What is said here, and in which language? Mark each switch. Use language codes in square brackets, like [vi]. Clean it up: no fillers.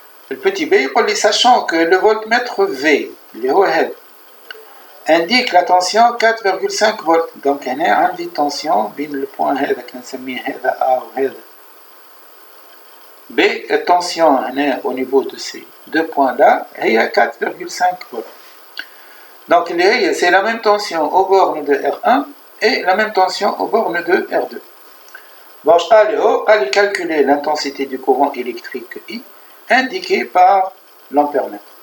[fr] Le petit b يقول لي sachant que le voltmètre V [ar] اللي هو هذا [fr] indique la tension 4,5 volts. [ar] donc هنا عندي tension بين البوان هذا كنسميه هذا A وهذا B. [fr] tension هنا au niveau de ces deux points là هي 4,5 volts. donc c'est la même tension aux bornes de R1 et la même tension aux bornes de R2. bon je vais calculer l'intensité du courant électrique I indiqué par l'ampèremètre.